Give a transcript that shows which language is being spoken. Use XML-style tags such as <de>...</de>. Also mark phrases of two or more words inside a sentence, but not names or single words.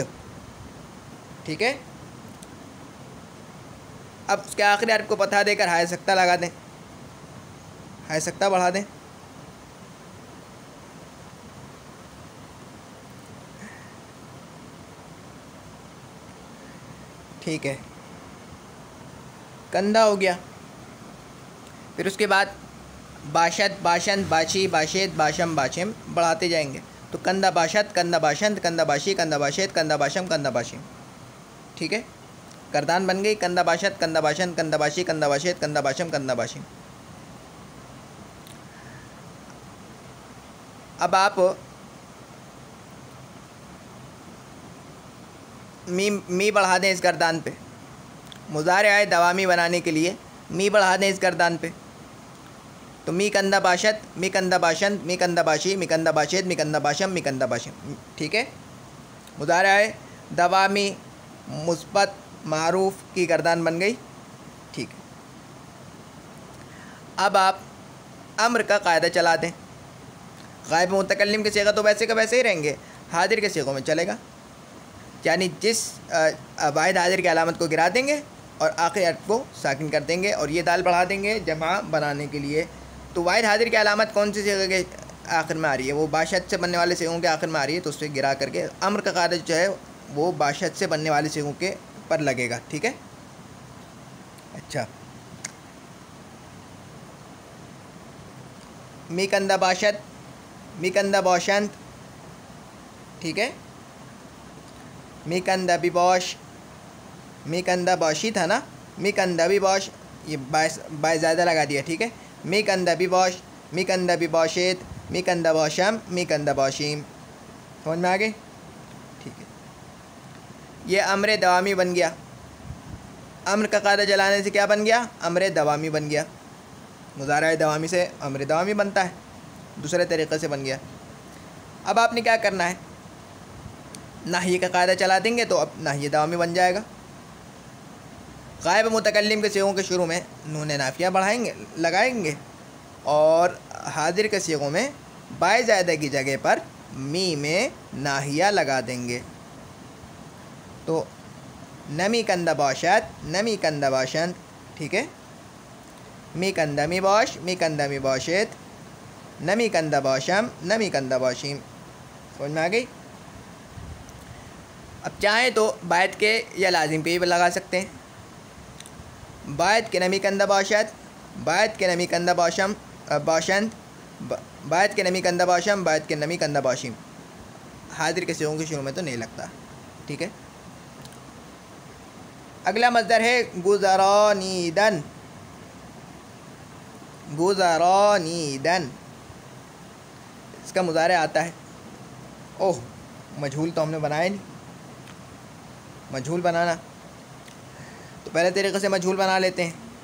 <ur>ٹھیک ہے، اب اس کے آخری حرف کو پتا دے کر ہائے ساکتہ لگا دیں، ہائے ساکتہ بڑھا دیں. ٹھیک ہے، کندہ ہو گیا. پھر اس کے بعد</ur> <fa>باشد، باشند، باشی، باشید، باشم، باشیم</fa> <ur>بڑھاتے جائیں گے.</ur> <fa>تو کنده باشد، کنده باشند، کنده باشی، کنده باشید، کنده باشم، کنده باشیم.</fa> <ur>ٹھیک ہے، گردان بن گئی</ur> <fa>کنده باشد، کنده باشند، کنده باشی، کنده باشید، کنده باشم، کنده باشیم.</fa> <ur>اب آپ می بڑھا دیں اس گردان پہ. مضارع دوامی بنانے کے لیے می بڑھا دیں اس گردان پہ.</ur> <fa>تو می کنده باشد، می کنده باشند، می کنده باشی، می کنده باشید، می کنده باشم، می کنده باشیم.</fa> <ur>ٹھیک ہے، مضارع دوامی مثبت معروف کی گردان بن گئی. ٹھیک ہے، اب آپ امر کا قاعدہ چلا دیں. غائب متکلم کے صیغے تو ویسے کے ویسے ہی رہیں گے، حاضر کے صیغوں میں چلے گا. یعنی جس واحد حاضر کی علامت کو گرا دیں گے اور آخری حرف کو ساکن کر دیں گے اور یہ دال بڑھا دیں گے جمع بنانے کے لیے. تو واحد حاضر کی علامت کون سی صیغے کے آخر میں آ رہی ہے? وہ باشد سے بننے والے صیغوں کے آخر میں آ رہی ہے، تو اس سے گرا کر کے امر کا قاعدہ جو ہے وہ باشد سے بننے والے صیغوں کے پر لگے گا. ٹھیک ہے، اچھا,</ur> <fa>می کنده باشد، می کنده باشند.</fa> <ur>ٹھیک ہے,</ur> <fa>می کنده بباش، می کنده باشی</fa> <ur>تھا نا,</ur> <fa>می کنده بباش,</fa> <ur>یہ بائے زائدہ لگا دیا. ٹھیک ہے,</ur> <fa>می کنده بباش، می کنده بباشید، می کنده باشم، می کنده باشیم.</fa> <ur>سمجھ میں آ گئے? ٹھیک ہے، یہ امر دوامی بن گیا. امر کا قاعدہ جلانے سے کیا بن گیا? امر دوامی بن گیا. مضارع دوامی سے امر دوامی بنتا ہے، دوسرے طریقے سے بن گیا. اب آپ نے کیا کرنا ہے، نہی کا قاعدہ چلا دیں گے تو اب نہی دوامی بن جائے گا. غائب متکلم کے صیغوں کے شروع میں نون نافیہ بڑھائیں گے لگائیں گے اور حاضر کے صیغوں میں بائے زائدہ کی جگہ پر می میں ناہیہ لگا دیں گے.</ur> <fa>تو نمی کنده باشد، نمی کنده باشند.</fa> <ur>ٹھیک ہے,</ur> <fa>می کنده می باش، می کنده می باشید, نمی کنده باشم، نمی کنده باشیم.</fa> <ur>سمجھ میں آ گئی? اب چاہیں تو</ur> <fa>باید که</fa> <ur>یا لازم پہ بھی لگا سکتے ہیں.</ur> <fa>باید که نمی کنده باشد، باید که نمی کنده باشم باشند، باید که نمی کنده باشم، باید که نمی کنده باشیم.</fa> <ur>حاضر کے صیغوں کے شروع میں تو نہیں لگتا۔ ٹھیک ہے، اگلا مصدر ہے گذرانیدن. گذرانیدن اس کا مضارع آتا ہے. اوہ، مجہول تو ہم نے بنایا نہیں۔ مجہول بنانا تو پہلے طریقے سے مجہول بنا لیتے ہیں.</ur>